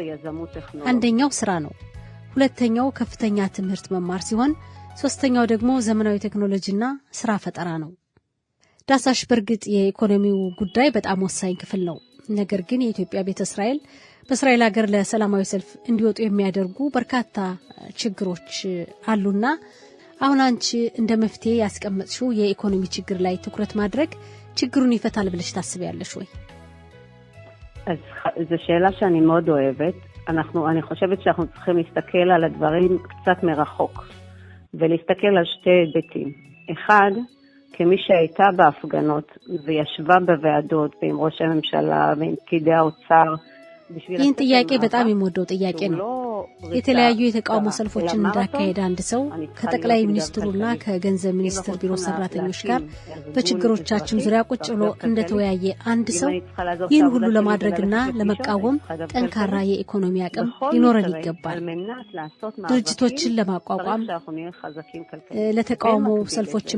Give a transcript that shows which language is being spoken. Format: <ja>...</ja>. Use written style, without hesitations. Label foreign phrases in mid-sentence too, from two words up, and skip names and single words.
<am>አንደኛው ስራ ነው። ሁለተኛው ከፍተኛ ትምህርት መማር ሲሆን፣ ሶስተኛው ደግሞ ዘመናዊ ቴክኖሎጂና ስራ ፈጠራ ነው። ዳሳሽ በርግጥ የኢኮኖሚው ጉዳይ በጣም ወሳኝ ክፍል ነው። ነገር ግን የኢትዮጵያ ቤተ እስራኤል በእስራኤል ሀገር ለሰላማዊ ሰልፍ እንዲወጡ የሚያደርጉ በርካታ ችግሮች አሉና አሁን አንቺ እንደ መፍትሄ ያስቀመጥሽው የኢኮኖሚ ችግር ላይ ትኩረት ማድረግ ችግሩን ይፈታል ብለሽ ታስቢያለሽ ወይ?</am> <he>אז זו שאלה שאני מאוד אוהבת. אני חושבת שאנחנו צריכים להסתכל על הדברים קצת מרחוק, ולהסתכל על שתי היבטים. אחד, כמי שהייתה בהפגנות וישבה בוועדות ועם ראש הממשלה ועם פקידי האוצר,</he> <am>ይህን ጥያቄ በጣም የሚወደው ጥያቄ ነው። የተለያዩ የተቃውሞ ሰልፎችን እንዳካሄደ አንድ ሰው ከጠቅላይ ሚኒስትሩና ከገንዘብ ሚኒስትር ቢሮ ሰራተኞች ጋር በችግሮቻችን ዙሪያ ቁጭ ብሎ እንደተወያየ አንድ ሰው ይህን ሁሉ ለማድረግና ለመቃወም ጠንካራ የኢኮኖሚ አቅም ሊኖረን ይገባል። ድርጅቶችን ለማቋቋም ለተቃውሞ ሰልፎችም</am>